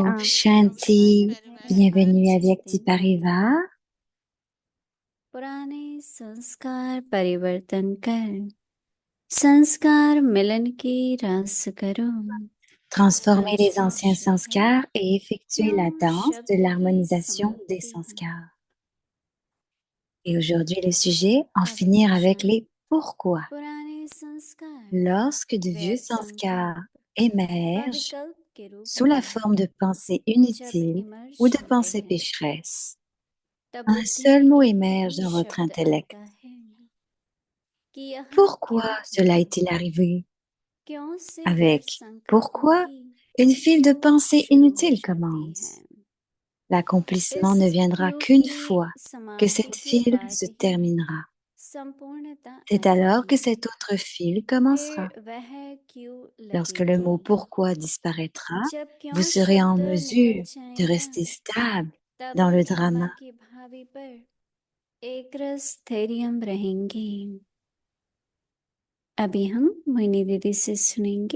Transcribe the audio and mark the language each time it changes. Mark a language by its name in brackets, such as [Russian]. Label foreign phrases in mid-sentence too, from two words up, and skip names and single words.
[Hindi] Oh, आपका [French] Shanti, [Hindi] स्वागत है। [French] bienvenue à [Hindi] आज इस [French] Vyakti [Hindi] दिन में [French] Parivar. [Hindi] पुराने संस्कार परिवर्तन कर संस्कार मिलन की रास करो। [French] Transformer [Hindi] आज [French] les [Hindi] का [French] anciens [Hindi] शब्द है [French] sanskars et effectuer la [Hindi] क्यों [French] danse de [Hindi] शब्द की [French] l'harmonisation des [Hindi] समाप्ति है। [French] sanskars. Et aujourd'hui, le sujet, en finir [Hindi] अव्यक्त [French] avec [Hindi] शांति [French] les pourquoi. [Hindi] पुराने संस्कार [French] Lorsque de vieux [Hindi] व्यर्थ [French] sanskars [Hindi] संकल्प व [French] émergent [Hindi] विकल्प के रूप [French] sous la [Hindi] में [French] forme de pensées [Hindi] जब [French] inutiles ou [Hindi] इमर्श [French] de [Hindi] होते [French] pensées [Hindi] हैं [French] pécheresses, [Hindi] तब [French] un [Hindi] बुद्धि [French] seul [Hindi] में [French] mot [Hindi] एक [French] émerge [Hindi] ही [French] dans votre [Hindi] शब्द [French] intellect. [Hindi] आता है कि यह [French] Pourquoi [Hindi] क्यों [French] cela [Hindi] हुआ, [French] est-il arrivé? [Hindi] क्यों से व्यर्थ [French] Avec [Hindi] संकल्पों [French] pourquoi [Hindi] की [French] une file de pensées [Hindi] शुरू हो [French] inutiles [Hindi] जाती [French] commence. [Hindi] है। [French] L'accomplissement [Hindi] इस [French] ne viendra [Hindi] क्यों [French] qu'une [Hindi] की [French] fois que [Hindi] समाप्ति [French] cette [Hindi] के [French] file [Hindi] बाद [French] se [Hindi] ही [French] terminera. [Hindi] संपूर्णता [French] C'est alors que [Hindi] आएगी। [French] cet autre fil commencera. [Hindi] फिर वह क्यों [French] Lorsque le [Hindi] लगेगी? [French] mot pourquoi disparaîtra, [Hindi] जब [French] vous [Hindi] क्यों [French] serez en [Hindi] शब्द निकल [French] mesure de [Hindi] जाएगा, [French] rester stable [Hindi] तब [French] dans le [Hindi] क्षमा [French] drama. [Hindi] की भावी पर एक रस स्थैर्यम रहेंगे। अभी हम मोहिनी दीदी से सुनेंगे।